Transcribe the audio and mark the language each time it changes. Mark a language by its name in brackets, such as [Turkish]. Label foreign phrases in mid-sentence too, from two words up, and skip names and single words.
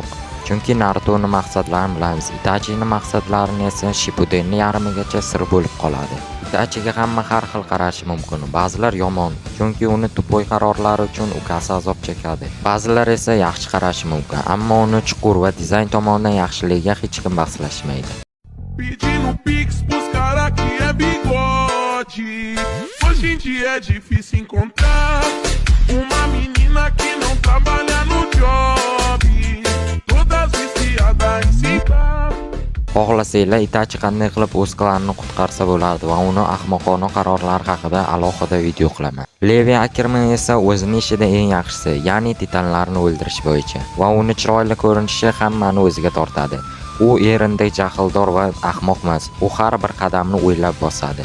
[Uzbek] Chunki Narutoning maqsadlarini bilamiz. Itachining maqsadlarini esa Shippudenning yarmigacha sir bo'lib qoladi. Itachiga hamma har xil qarashi mumkin. Ba'zilar yomon, chunki uni tupoy qarorlari uchun ukasi azob chekadi. Ba'zilar esa yaxshi qarashi mumkin, ammo uni chuqur va dizayn tomonidan yaxshiligiga hech kim bahslashmaydi. [Portuguese] Pedindo pix pros cara que é bigode. Hoje em dia é difícil encontrar uma menina que não trabalha no job. Todas viciadas em cigarro. [Uzbek] Xohlasanglar Itachi qanday qilib o'z klanini qutqarsa bo'lardi va uni ahmoqona qarorlari haqida alohida video qilaman. Levi Ackerman esa o'zining ishida eng yaxshisi, ya'ni titanlarni o'ldirish bo'yicha va uni chiroyli ko'rinishi hammani o'ziga tortadi. U erindek jahldor va ahmoq emas. U har bir qadamni o'ylab bosadi.